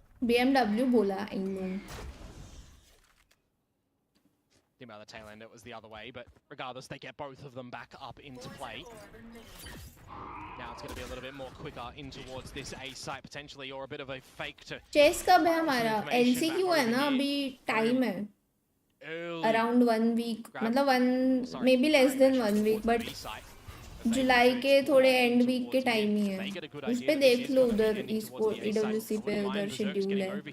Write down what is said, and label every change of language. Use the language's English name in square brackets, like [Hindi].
[Hindi] BMW बोला इन लोग. [English] By the tail end, it was the other way, but regardless, they get both of them back up into play. Now it's going to be a little bit more quicker in towards this A site potentially, or a bit of a fake to. [Hindi] Chase कब है हमारा? LCQ है ना अभी time है. [English] Around 1 week, मतलब one maybe less than 1 week, but [Hindi] जुलाई के थोड़े [English] end week के time ही है. [Hindi] उस पे देख लो उधर e-sport EWC पे उधर schedule है.